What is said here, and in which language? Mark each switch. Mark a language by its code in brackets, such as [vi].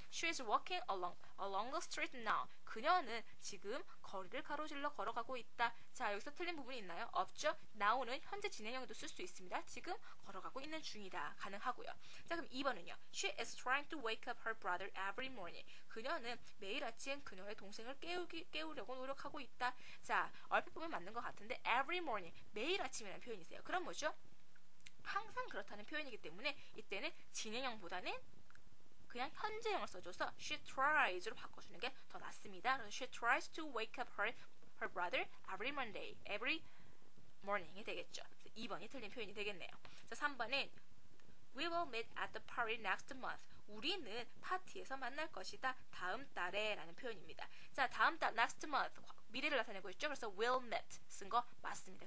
[en] She is walking along the street now. [ko] 그녀는 지금 거리를 가로질러 걸어가고 있다. 자, 여기서 틀린 부분이 있나요? 없죠? now는 현재 진행형에도 쓸 수 있습니다. 지금 걸어가고 있는 중이다. 가능하고요. 자, 그럼 2번은요. [en] She is trying to wake up her brother every morning. [ko] 그녀는 매일 아침 그녀의 동생을 깨우려고 노력하고 있다. 자, 얼핏 보면 맞는 것 같은데 every morning, 매일 아침이라는 표현이세요. 그럼 뭐죠? 항상 그렇다는 표현이기 때문에 이때는 진행형보다는 그냥 현재형을 써줘서 she tries로 바꿔주는 게 더 낫습니다. 그래서 [en] she tries to wake up her brother every morning [ko] 이 되겠죠. 2번이 틀린 표현이 되겠네요. 자, 3번은 [en] We will meet at the party next month. [ko] 우리는 파티에서 만날 것이다. 다음 달에 라는 표현입니다. 자, 다음 달 next month 미래를 나타내고 있죠. 그래서 will meet 쓴 거 맞습니다.